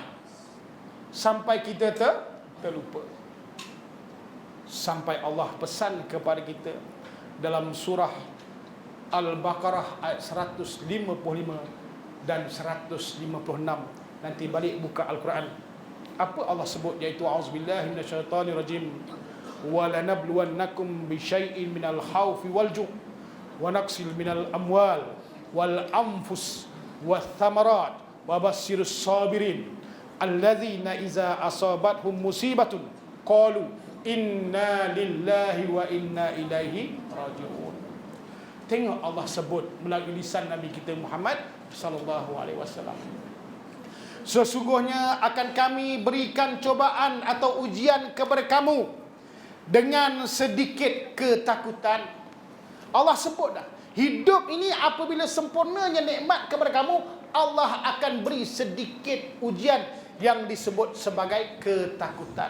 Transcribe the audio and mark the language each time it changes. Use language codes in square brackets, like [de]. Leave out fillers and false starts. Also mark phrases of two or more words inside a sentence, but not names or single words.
[ms] Sampai kita terlupa. Sampai Allah pesan kepada kita dalam surah Al-Baqarah ayat 155 dan 156. Nanti balik buka Al-Quran. Apa Allah sebut, iaitu [ar] أعوذ بالله من الشيطان الرجيم. ولنبلونكم بشيء من الخوف والجوع ونقص من الأموال والأنفس والثمرات وبشر الصابرين الذين إذا أصابتهم مصيبة قالوا إنا لله وإنا إليه راجعون. [ms] Tengok Allah sebut melalui lisan Nabi kita Muhammad [ar] صلى الله عليه وسلم. [ms] Sesungguhnya akan kami berikan cobaan atau ujian kepada kamu dengan sedikit ketakutan. Allah sebut dah, hidup ini apabila sempurnanya nikmat kepada kamu, Allah akan beri sedikit ujian yang disebut sebagai ketakutan.